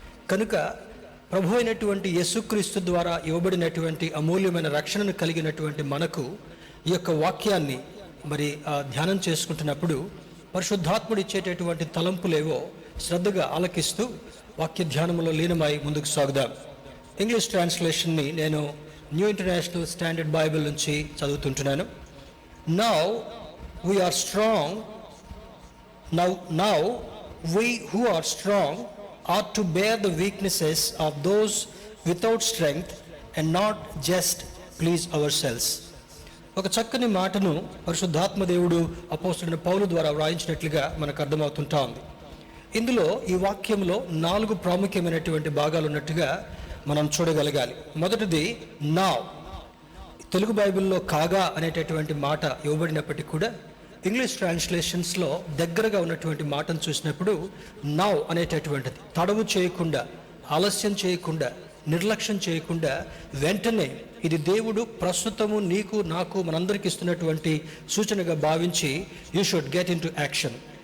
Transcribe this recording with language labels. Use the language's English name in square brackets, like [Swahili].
[Telugu] కనుక ప్రభు అయినటువంటి యేసుక్రీస్తు ద్వారా ఇవ్వబడినటువంటి అమూల్యమైన రక్షణను కలిగినటువంటి మనకు ఈ యొక్క వాక్యాన్ని మరి ధ్యానం చేసుకుంటున్నప్పుడు పరిశుద్ధాత్ముడు ఇచ్చేటటువంటి తలంపులేవో శ్రద్ధగా ఆలకిస్తూ వాక్య ధ్యానంలో లీనమై ముందుకు సాగుదాం. ఇంగ్లీష్ ట్రాన్స్లేషన్ని నేను న్యూ ఇంటర్నేషనల్ స్టాండర్డ్ బైబిల్ నుంచి చదువుతుంటున్నాను. [English] Now we are strong. Now we who are strong ought to bear the weaknesses of those without strength and not just please ourselves. [Telugu] ఒక చక్కని మాటను పరిశుద్ధాత్మ దేవుడు అపోస్తలుడైన పౌలు ద్వారా వ్రాయించినట్లుగా మనకు అర్థమవుతుంటా ఉంది. ఇందులో ఈ వాక్యంలో 4 ప్రాముఖ్యమైనటువంటి భాగాలు ఉన్నట్టుగా మనం చూడగలగాలి. మొదటిది నౌ. తెలుగు బైబిల్లో కాగా అనేటటువంటి మాట ఇవ్వబడినప్పటికీ కూడా ఇంగ్లీష్ ట్రాన్స్లేషన్స్లో దగ్గరగా ఉన్నటువంటి మాటను చూసినప్పుడు నౌ అనేటటువంటిది తడవు చేయకుండా, ఆలస్యం చేయకుండా, నిర్లక్ష్యం చేయకుండా వెంటనే ఇది దేవుడు ప్రస్తుతము నీకు నాకు మనందరికి ఇస్తున్నటువంటి సూచనగా భావించి [English] You should get into action.